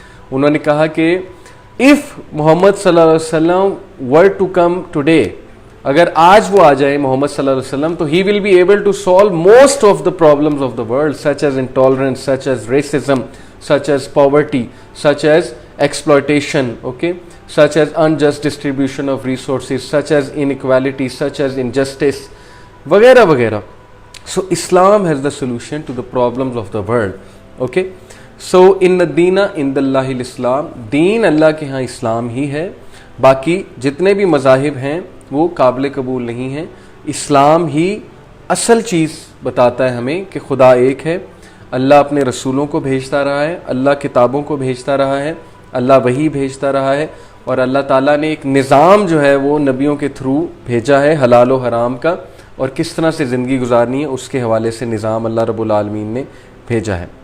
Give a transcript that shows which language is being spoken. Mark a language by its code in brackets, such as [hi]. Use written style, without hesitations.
[en] انہوں نے کہا کہ اف محمد صلی اللہ علیہ وسلم ور ٹو کم ٹوڈے, [ur] اگر آج وہ آ جائے محمد صلی اللہ علیہ وسلم, [en] تو he will be able to solve most of the problems of the world, such as intolerance, such as racism, such as poverty, such as exploitation, okay, such as unjust distribution of resources, such as inequality, such as injustice, [ur] وغیرہ وغیرہ. [en] So Islam has the solution to the problems of the world, okay. So in [ar] الدین عند اللہ الاسلام, [ur] دین اللہ کے ہاں اسلام ہی ہے, باقی جتنے بھی مذاہب ہیں وہ قابل قبول نہیں ہیں. اسلام ہی اصل چیز بتاتا ہے ہمیں کہ خدا ایک ہے، اللہ اپنے رسولوں کو بھیجتا رہا ہے، اللہ کتابوں کو بھیجتا رہا ہے، اللہ وحی بھیجتا رہا ہے، اور اللہ تعالیٰ نے ایک نظام جو ہے وہ نبیوں کے تھرو بھیجا ہے حلال و حرام کا، اور کس طرح سے زندگی گزارنی ہے اس کے حوالے سے نظام اللہ رب العالمین نے بھیجا ہے.